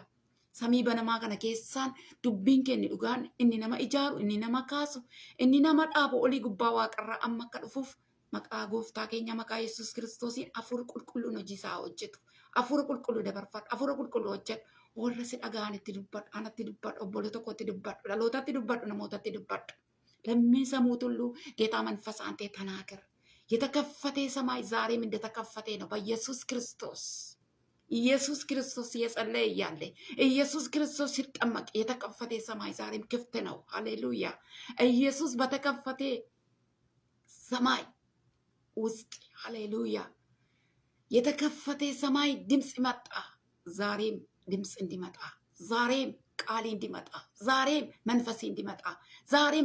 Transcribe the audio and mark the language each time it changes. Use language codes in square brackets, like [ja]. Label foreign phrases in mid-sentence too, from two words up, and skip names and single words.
[om] Samii banamaa kana keessaan dubbiin kee inni dhugaan, inni nama ijaaru, inni nama kaasu, inni nama dhaabu olii gubbaa waaqarraa amma akka dhufuuf maqaa gooftaa keenya maqaa Yesuus Kiristoosiin hafuura qulqulluun hojii isaa hojjetu. Hafuura qulqulluu dabarfadhu. Hafuura qulqulluu hojjedhu. Warra si dhaga'anitti dubbadhu, anatti dubbadhu, obboloo tokkotti dubbadhu, dhalootatti dubbadhu, namootatti dubbadhu. Lammiin samuu tulluu [am] ጌታ መንፈስ አንተ ተናገር። የተከፈተ ሰማይ ዛሬም እንደተከፈተ ነው በኢየሱስ ክርስቶስ። ኢየሱስ ክርስቶስ እየጸለየ እያለ ኢየሱስ ክርስቶስ ሲጠመቅ የተከፈተ ሰማይ ዛሬም ክፍት ነው። ሃሌሉያ። ኢየሱስ በተከፈተ ሰማይ ውስጥ ሃሌሉያ የተከፈተ ሰማይ ድምፅ መጣ። ዛሬም ድምፅ እንዲመጣ፣ ዛሬም ቃል እንዲመጣ፣ ዛሬም መንፈስ እንዲመጣ፣ ዛሬም